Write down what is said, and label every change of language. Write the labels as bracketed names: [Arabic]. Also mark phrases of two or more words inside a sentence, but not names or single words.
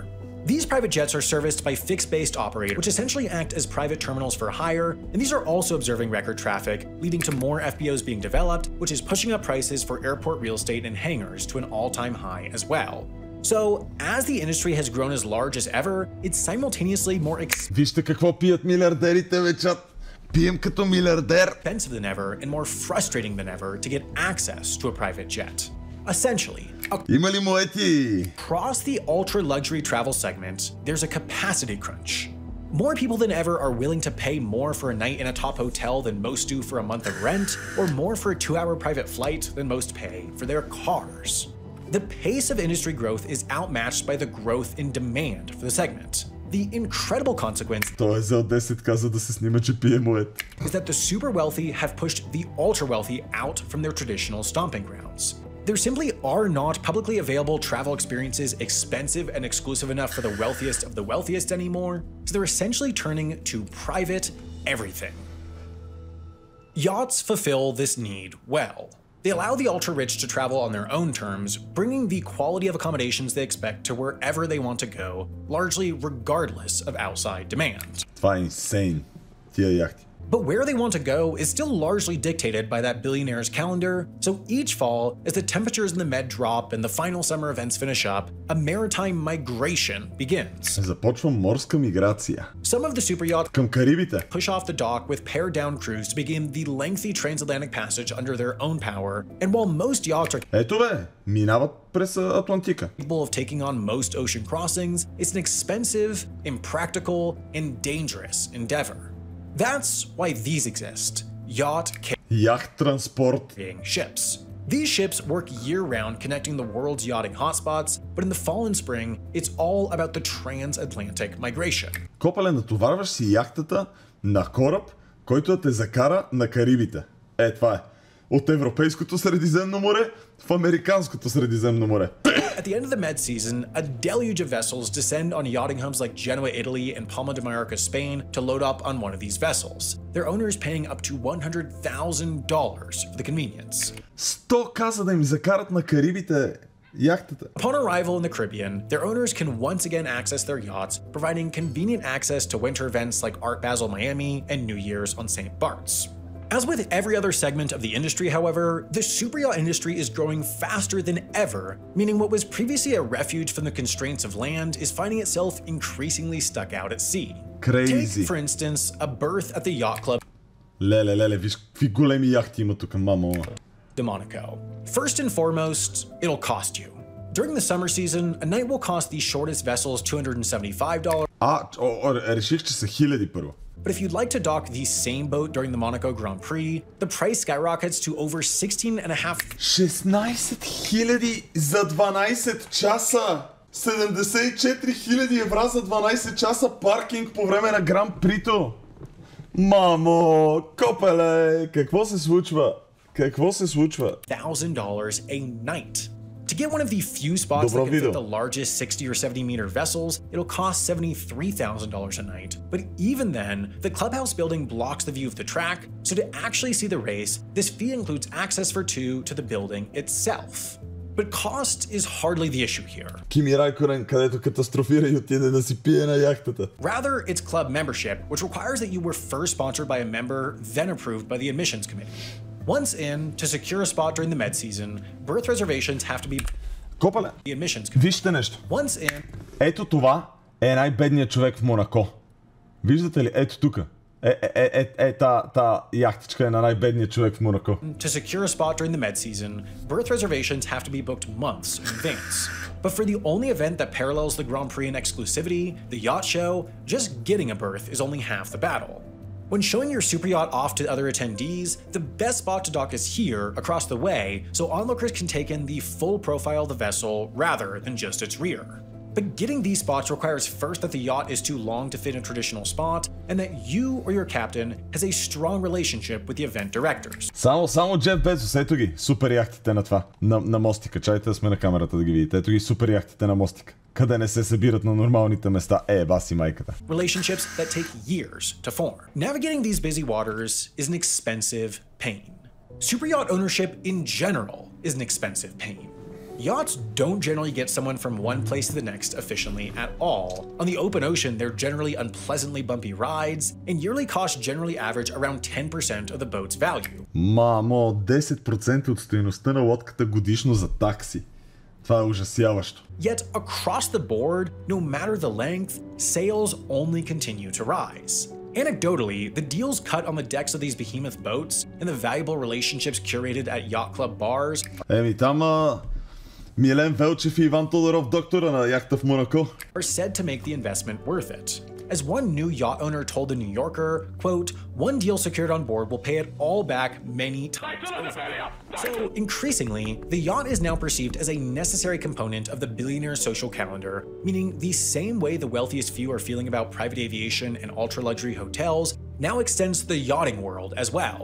[English] These private jets are serviced by fixed-based operators, which essentially act as private terminals for hire, and these are also observing record traffic, leading to more FBOs being developed, which is pushing up prices for airport real estate and hangars to an all-time high as well. So, as the industry has grown as large as ever, it's simultaneously more [Bulgarian] Вижте какво пият милиардерите, бе, чат. Пием като милиардер. [English] expensive than ever and more frustrating than ever to get access to a private jet. Essentially, [Bulgarian] Има ли моети? [English] across the ultra-luxury travel segment, there's a capacity crunch. More people than ever are willing to pay more for a night in a top hotel than most do for a month of rent, or more for a 2-hour private flight than most pay for their cars. The pace of industry growth is outmatched by the growth in demand for the segment. The incredible consequence [Bulgarian] Той е взел 10 каза да се снима, че пие моет. [English] is that the super wealthy have pushed the ultra wealthy out from their traditional stomping grounds. There simply are not publicly available travel experiences expensive and exclusive enough for the wealthiest of the wealthiest anymore, so they're essentially turning to private everything. Yachts fulfill this need well. They allow the ultra-rich to travel on their own terms, bringing the quality of accommodations they expect to wherever they want to go, largely regardless of outside demand. [Bulgarian] Това е insane. Тия яхти. [English] But where they want to go is still largely dictated by that billionaire's calendar, so each fall, as the temperatures in the Med drop and the final summer events finish up, a maritime migration begins. [Bulgarian] Започва морска миграция. [English] Some of the super yachts [Bulgarian] Към Карибите. [English] push off the dock with pared-down crews to begin the lengthy transatlantic passage under their own power, and while most yachts are [Bulgarian] Ето бе, минават през Атлантика. [English] capable of taking on most ocean crossings, it's an expensive, impractical, and dangerous endeavor. That's why these exist: yacht [Bulgarian] Яхт транспорт. [English] carrying ships. These ships work year-round connecting the world's yachting hotspots, but in the fall and spring, it's all about the transatlantic migration. [Bulgarian] Копале, натоварваш си яхтата на кораб, който да те закара на Карибите. Това е. От Европейското Средиземно море в Американското Средиземно море. [English] At the end of the Med season, a deluge of vessels descend on yachting hubs like Genoa, Italy, and Palma de Mallorca, Spain, to load up on one of these vessels, their owners paying up to $100,000 for the convenience. [Bulgarian] 100 каза да им закарат на Карибите яхтата. [English] Upon arrival in the Caribbean, their owners can once again access their yachts, providing convenient access to winter events like Art Basel Miami and New Year's on St. Bart's. As with every other segment of the industry, however, the superyacht industry is growing faster than ever, meaning what was previously a refuge from the constraints of land is finding itself increasingly stuck out at sea. Crazy. Take, for instance, a berth at the yacht club [Bulgarian] Леле, виж какви големи яхти има тук, мамо. [English] de Monaco. First and foremost, it'll cost you. During the summer season, a night will cost the shortest vessels $275. [Bulgarian] Реших, че са хиляди първо. [English] But if you'd like to dock the same boat during the Monaco Grand Prix, the price skyrockets to over [Bulgarian] 16 хиляди за 12 часа! 74 хиляди евра за 12 часа паркинг по време на Гран Прито! Мамо, копеле, какво се случва? Какво се случва? [English] $1,000 a night. To get one of the few spots that can fit the largest 60 or 70 meter vessels, it'll cost $73,000 a night. But even then, the clubhouse building blocks the view of the track, so to actually see the race, this fee includes access for two to the building itself. But cost is hardly the issue here. [Bulgarian] Кими Райконен, където катастрофира и отиде да си пие на яхтата. [English] Rather, it's club membership, which requires that you were first sponsored by a member, then approved by the admissions committee. Once in, to secure a spot during the med season, berth reservations have to be [Bulgarian] Копале, [English] the admissions committee. [Bulgarian] вижте нещо. [English] Once in, [Bulgarian] Ето това е най-бедният човек в Монако. Виждате ли? Ето тук. Та яхтичка е на най-бедният човек в Монако. [English] to secure a spot during the med season, berth reservations have to be booked months in advance. But for the only event that parallels the Grand Prix in exclusivity, the yacht show, just getting a berth is only half the battle. When showing your super yacht off to other attendees, the best spot to dock is here, across the way, so onlookers can take in the full profile of the vessel rather than just its rear. But getting these spots requires first that the yacht is too long to fit in a traditional spot, and that you or your captain has a strong relationship with the event directors. [Bulgarian] Само Джеф Безос, ето ги, супер яхтите на това, на мостика. Чайте да сме на камерата да ги видите. Ето ги супер яхтите на мостика, къде не се събират на нормалните места. Баси майката. [English] Relationships that take years to form. Navigating these busy waters is an expensive pain. Super yacht ownership in general is an expensive pain. Yachts don't generally get someone from one place to the next efficiently at all. On the open ocean, they're generally unpleasantly bumpy rides, and yearly costs generally average around 10% of the boat's value. [Bulgarian] Мамо, 10% от стойността на лодката годишно за такси. Това е ужасяващо. [English] Yet, across the board, no matter the length, sales only continue to rise. Anecdotally, the deals cut on the decks of these behemoth boats and the valuable relationships curated at yacht club bars [Bulgarian] Там Милен Велчев и Иван Тодоров, доктора на яхта в Монако, [English] are said to make the investment worth it. As one new yacht owner told the New Yorker, quote, "One deal secured on board will pay it all back many times over." So increasingly, the yacht is now perceived as a necessary component of the billionaire social calendar, meaning the same way the wealthiest few are feeling about private aviation and ultra-luxury hotels now extends to the yachting world as well.